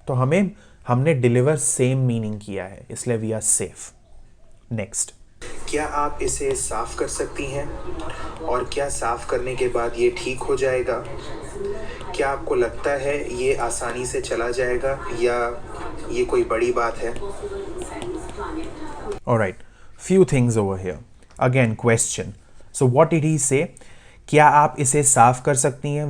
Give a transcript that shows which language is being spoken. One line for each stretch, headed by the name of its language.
Hindi: तो हमने deliver same meaning किया है, इसलिए
English: We are safe. Next,
Hindi: क्या आप इसे साफ कर सकती हैं? और क्या साफ करने के बाद ये ठीक हो जाएगा? क्या आपको लगता है ये आसानी से चला जाएगा या ये कोई बड़ी बात है?
English: Alright, few things over here. Again, question. So what did he say?
Hindi: क्या आप इसे साफ कर सकती हैं?